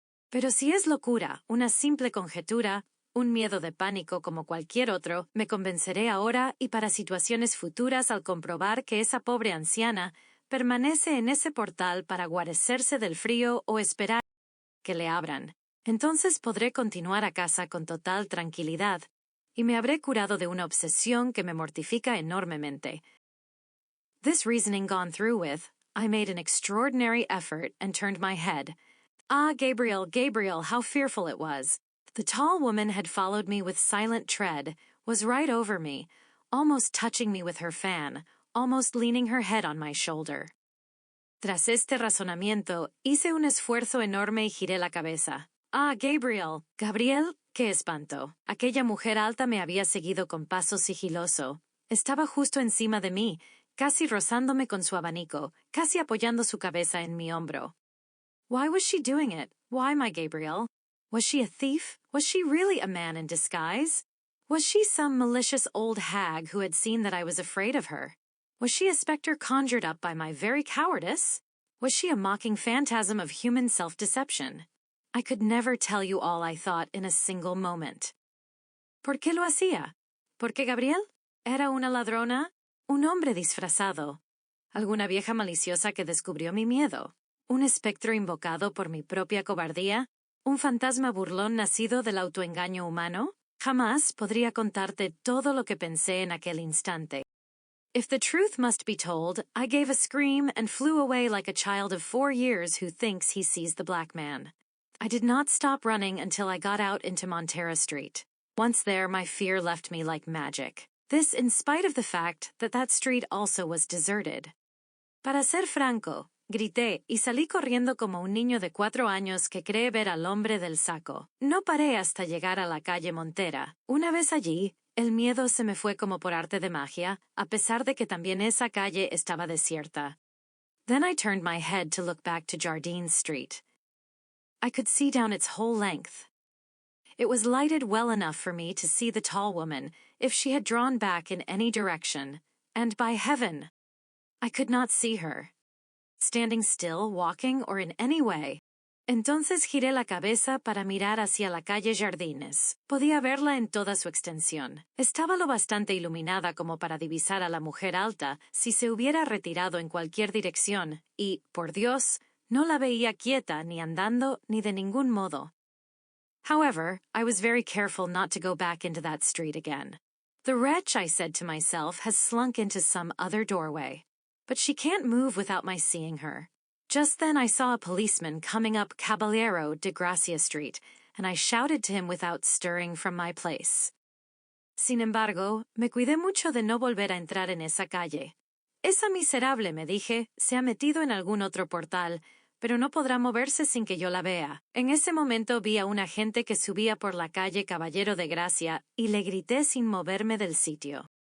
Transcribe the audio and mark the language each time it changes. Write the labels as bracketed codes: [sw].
[es] Pero si es locura, una simple conjetura, un miedo de pánico como cualquier otro, me convenceré ahora y para situaciones futuras al comprobar que esa pobre anciana permanece en ese portal para guarecerse del frío o esperar que le abran. Entonces podré continuar a casa con total tranquilidad, y me habré curado de una obsesión que me mortifica enormemente. [en] This reasoning gone through with, I made an extraordinary effort and turned my head. Ah, Gabriel, Gabriel, how fearful it was! The tall woman had followed me with silent tread, was right over me, almost touching me with her fan, almost leaning her head on my shoulder. [es] Tras este razonamiento, hice un esfuerzo enorme y giré la cabeza. Ah, Gabriel, Gabriel, qué espanto. Aquella mujer alta me había seguido con paso sigiloso. Estaba justo encima de mí, casi rozándome con su abanico, casi apoyando su cabeza en mi hombro. [en] Why was she doing it? Why, my Gabriel? Was she a thief? Was she really a man in disguise? Was she some malicious old hag who had seen that I was afraid of her? Was she a spectre conjured up by my very cowardice? Was she a mocking phantasm of human self-deception? I could never tell you all I thought in a single moment. [es] ¿Por qué lo hacía? ¿Por qué Gabriel? ¿Era una ladrona? ¿Un hombre disfrazado? ¿Alguna vieja maliciosa que descubrió mi miedo? ¿Un espectro invocado por mi propia cobardía? ¿Un fantasma burlón nacido del autoengaño humano? Jamás podría contarte todo lo que pensé en aquel instante. [en] If the truth must be told, I gave a scream and flew away like a child of 4 years who thinks he sees the black man. I did not stop running until I got out into Montera Street. Once there, my fear left me like magic. This in spite of the fact that that street also was deserted. [es] Para ser franco, grité y salí corriendo como un niño de 4 años que cree ver al hombre del saco. No paré hasta llegar a la calle Montera. Una vez allí, el miedo se me fue como por arte de magia, a pesar de que también esa calle estaba desierta. [en] Then I turned my head to look back to Jardine Street. I could see down its whole length. It was lighted well enough for me to see the tall woman, if she had drawn back in any direction, and by heaven, I could not see her. Standing still, walking, or in any way. [es] Entonces giré la cabeza para mirar hacia la calle Jardines. Podía verla en toda su extensión. Estaba lo bastante iluminada como para divisar a la mujer alta si se hubiera retirado en cualquier dirección, y, por Dios, no la veía quieta ni andando ni de ningún modo. [en] However, I was very careful not to go back into that street again. The wretch, I said to myself, has slunk into some other doorway. But she can't move without my seeing her. Just then I saw a policeman coming up Caballero de Gracia Street, and I shouted to him without stirring from my place. [es] Sin embargo, me cuidé mucho de no volver a entrar en esa calle. Esa miserable, me dije, se ha metido en algún otro portal, pero no podrá moverse sin que yo la vea. En ese momento vi a un agente que subía por la calle Caballero de Gracia y le grité sin moverme del sitio.